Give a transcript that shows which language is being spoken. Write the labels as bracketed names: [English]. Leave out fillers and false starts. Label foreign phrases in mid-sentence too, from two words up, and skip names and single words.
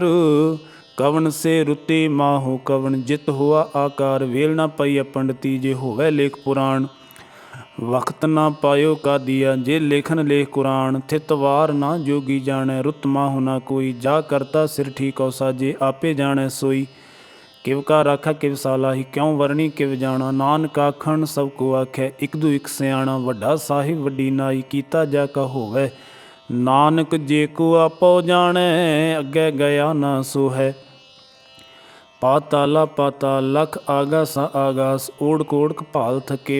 [Punjabi] ਕਵਣ ਸੇ ਰੁੱਤੀ ਮਾਹੋ ਕਵਣ। ਜਿਤ ਹੋਆ ਆਕਾਰ। ਵੇਲ ਨਾ ਪਈ ਪੰਡਤੀ। ਜੇ ਹੋਵੈ ਲੇਖ ਪੁਰਾਣ। ਵਖਤ ਨਾ ਪਾਇਓ ਕਾਦੀਆ। ਜੇ ਲੇਖਨ ਲੇਖ ਕੁਰਾਨ। ਥਿਤ ਵਾਰ ਨਾ ਜੋਗੀ ਜਾਣੈ। ਰੁੱਤ ਮਾਹੋ ਨਾ ਕੋਈ। ਜਾ ਕਰਤਾ ਸਿਰ ਠੀਕਉ ਸਾਜੇ। ਆਪੇ ਜਾਣੈ ਸੋਈ। ਕਿਵ ਕਾ ਰਾਖਾ ਕਿਵ ਸਾਲਾਹੀ, ਕਿਉਂ ਵਰਣੀ ਕਿਵ ਜਾਨਾ। ਨਾਨਕ ਆਖਣ ਸਬ ਕੋ ਆਖੈ, ਇਕ ਦੂ ਇਕ ਸਿਆਣਾ। ਵੱਡਾ ਸਾਹਿਬ ਵੱਡੀ ਨਾਈ, ਕੀਤਾ ਜਾ ਕਾ ਹੋਵੈ। ਨਾਨਕ ਜੇ ਕੋ ਆਪੋ ਜਾਣੈ, ਅੱਗੈ ਗਿਆ ਨਾ ਸੋ ਹੈ। ਪਾਤਾਲਾ ਪਾਤਾਲ ਲਖ ਆਗਾਸਾ ਆਗਾਸ, ਓੜ੍ਹ ਕੋੜ ਕਪਾਲ ਥਕੇ।